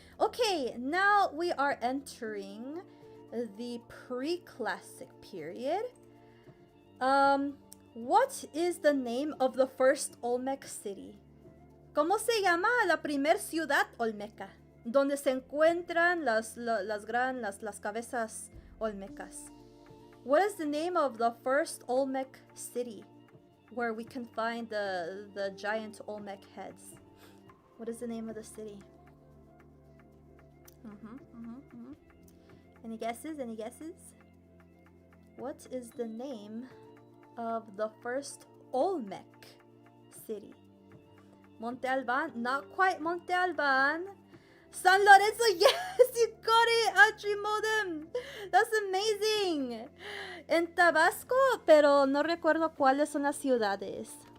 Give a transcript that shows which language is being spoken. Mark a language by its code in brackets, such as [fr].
[en] Okay, now we are entering the pre-classic period. What is the name of the first Olmec city? [es] ¿Cómo se llama la primer ciudad olmeca? Donde se encuentran las cabezas olmecas. [en] What is the name of the first Olmec city where we can find the giant Olmec heads? What is the name of the city? Any guesses? What is the name of the first Olmec city? Monte Alban? Not quite Monte Alban. San Lorenzo? Yes, you got it, Atrimodem. That's amazing. [es] En Tabasco, pero no recuerdo cuáles son las ciudades.